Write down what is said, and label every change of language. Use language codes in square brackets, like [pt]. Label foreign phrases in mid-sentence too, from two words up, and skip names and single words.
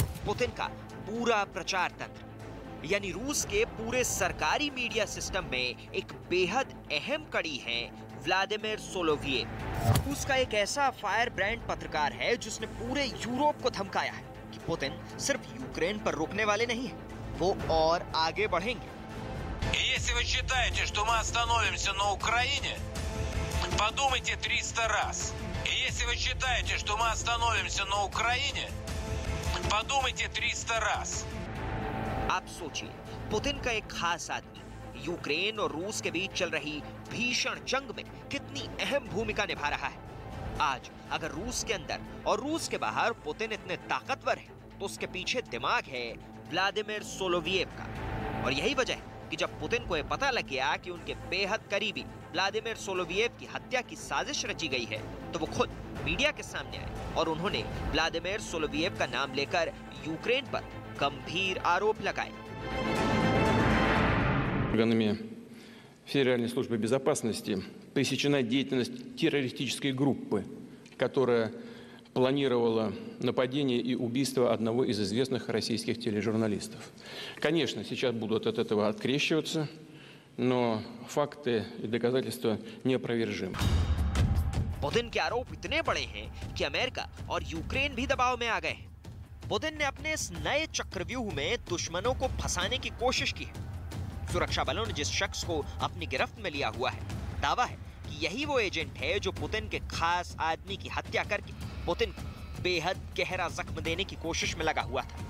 [hi] पुतिन का पूरा प्रचार तंत्र, यानी रूस के पूरे सरकारी मीडिया सिस्टम में एक बेहद अहम कड़ी है व्लादिमीर सोलोवियव। रूस का एक ऐसा [en] fire brand [hi] पत्रकार है जिसने पूरे यूरोप को धमकाया है कि पुतिन सिर्फ यूक्रेन पर रुकने वाले नहीं है, वो और आगे बढ़ेंगे। [ru] Если вы считаете, что мы остановимся на Украине, подумайте 300 раз. Если вы считаете, что мы остановимся на Украине, подумайте 300 раз. [hi] आप सोचिए, पुतिन का एक खास आदमी यूक्रेन और रूस के बीच चल रही भीषण जंग में कितनी अहम भूमिका निभा रहा है। आज अगर रूस के अंदर और रूस के बाहर पुतिन इतने ताकतवर है, तो उसके पीछे दिमाग है व्लादिमीर सोलोवियव का। और यही वजह है कि जब पुतिन को यह पता लग गया कि उनके बेहद करीबी व्लादिमीर सोलोवियव की हत्या की साजिश रची गई है, तो वो खुद मीडिया के सामने आए और उन्होंने व्लादिमीर सोलोवियव का नाम लेकर यूक्रेन पर गंभीर आरोप लगाए। [ru] Органами Федеральной службы безопасности пресечена деятельность террористической группы, которая планировала нападение и убийство одного из известных российских тележурналистов. Конечно, сейчас будут от этого открещиваться, но факты и доказательства неопровержимы. [hi] पुतिन के आरोप इतने बड़े हैं कि अमेरिका और यूक्रेन भी दबाव में आ गए हैं। पुतिन ने अपने इस नए चक्रव्यूह में दुश्मनों को फंसाने की कोशिश की है। सुरक्षा बलों ने जिस शख्स को अपनी गिरफ्त में लिया हुआ है, दावा है कि यही वो एजेंट है जो पुतिन के खास आदमी की हत्या करके पुतिन को बेहद गहरा जख्म देने की कोशिश में लगा हुआ था।